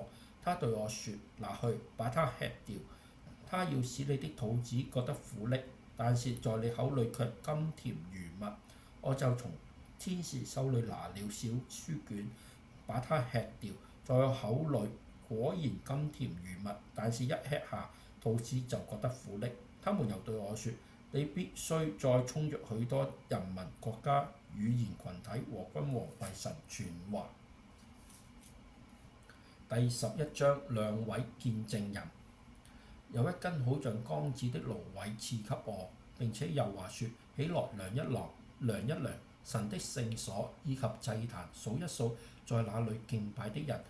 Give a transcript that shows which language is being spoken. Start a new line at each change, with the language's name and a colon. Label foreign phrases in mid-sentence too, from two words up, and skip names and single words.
Chinese: 他對我說：拿去，把它吃掉。他要使你的肚子覺得苦膩，但是在你口裏卻甘甜如蜜。我就從天使手裏拿了小書卷，把它吃掉，在我口裏果然甘甜如蜜，但是一吃下，肚子就覺得苦膩。他們又對我說：你必須再衝着許多人民、國家、語言群體和君王為神傳話。第11章兩位見證人。有一根好像鋼子的蘆葦賜給我，並且又話說：起來量一量神的聖所以及祭壇，數一數在那裏敬拜的人。